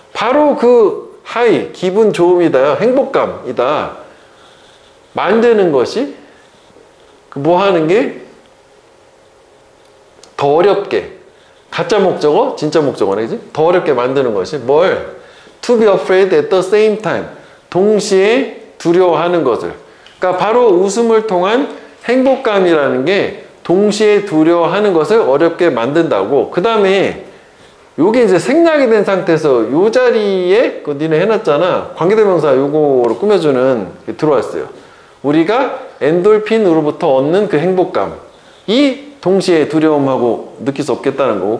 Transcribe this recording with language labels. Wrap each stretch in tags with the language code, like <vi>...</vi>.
<ko>바로 그 하이, 기분 좋음이다. 행복감이다. 만드는 것이 뭐 하는 게 더 어렵게 가짜 목적어, 진짜 목적어네. 그지? 더 어렵게 만드는 것이 뭘?</ko> <en>To be afraid at the same time.</en> <ko>동시에 두려워하는 것을. 그러니까 바로 웃음을 통한 행복감이라는 게 동시에 두려워하는 것을 어렵게 만든다고. 그 다음에 요게 이제 생략이 된 상태에서 요 자리에 그 니네 해놨잖아. 관계대명사 요거로 꾸며주는 게 들어왔어요. 우리가 엔돌핀으로부터 얻는 그 행복감이 동시에 두려움하고 느낄 수 없겠다는 거고.</ko>